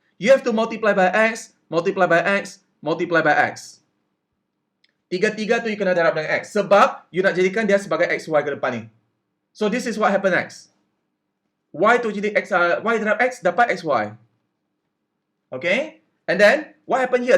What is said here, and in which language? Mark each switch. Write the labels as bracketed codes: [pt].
[en] You have to multiply by X, multiply by X, multiply by X. [ms] 3-3 tu, you kena darab dengan X. Sebab, you nak jadikan dia sebagai XY ke depan ni. [en] So, this is what happen next. [ms] Y tu jadi X, Y darab X, dapat XY. [en] Okay? And then, what happened here?